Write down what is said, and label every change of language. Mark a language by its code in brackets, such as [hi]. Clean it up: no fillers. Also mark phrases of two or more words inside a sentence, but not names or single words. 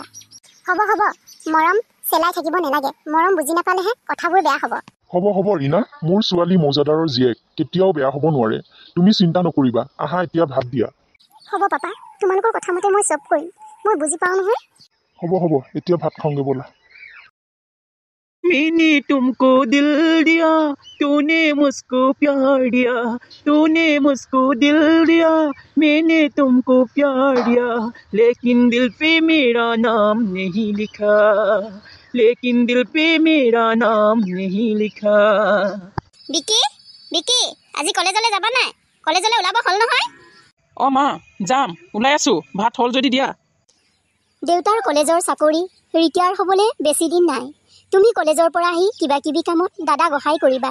[as] হ'ব হ'ব, মৰম চেলাই থাকিব নালাগে, মৰম বুজি নাপালেহে কথাবোৰ বেয়া হ'ব। হ'ব হ'ব ৰীণা, মোৰ ছোৱালী মৌজাদাৰৰ জীয়েক, কেতিয়াও বেয়া হ'ব নোৱাৰে। তুমি চিন্তা নকৰিবা, আহা এতিয়া ভাত দিয়া। হ'ব পাপা, তোমালোকৰ কথা মতে মই চব কৰিম, মই বুজি পাওঁ নহয়। হ'ব হ'ব, এতিয়া ভাত খাওঁগে ব'লা। [hi] मैंने तुमको दिल दिया, तूने मुझको प्यार दिया, तूने मुझको दिल दिया, मैंने तुमको प्यार दिया, लेकिन दिल पे मेरा नाम नहीं लिखा, लेकिन दिल पे मेरा नाम नहीं लिखा। [as] বিকি, বিকি, আজি কলেজলৈ যাবা নাই? কলেজলৈ ওলাব হ'ল নহয়? অঁ মা, যাম, ওলাই আছোঁ, ভাত হ'ল যদি দিয়া। দেউতাৰ কলেজৰ চাকৰি ৰিটায়াৰ হ'বলৈ বেছি দিন নাই। তুমি কলেজৰ পৰা আহি কিবা কিবি কামত দাদাক সহায় কৰিবা।